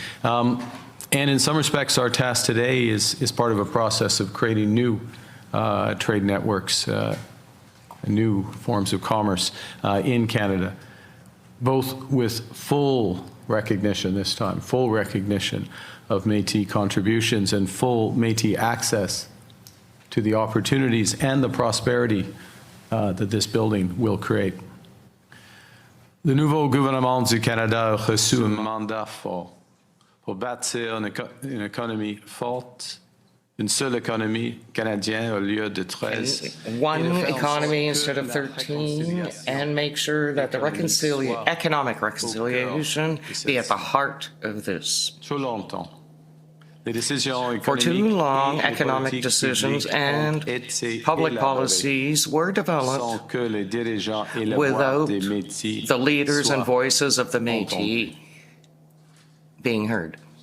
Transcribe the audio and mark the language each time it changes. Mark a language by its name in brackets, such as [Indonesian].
[English] And in some respects, our task today is part of a process of creating new trade networks, new forms of commerce in Canada, both with full recognition this time, full recognition of Métis contributions and full Métis access to the opportunities and the prosperity that this building will create. [French] Le nouveau gouvernement du Canada a reçu un mandat fort pour bâtir une économie forte, une seule économie canadienne au lieu de 13. [English] One economy instead of 13, and make sure that the economic reconciliation be at the heart of this. For too long, economic decisions and public policies were developed without the leaders and voices of the Métis being heard.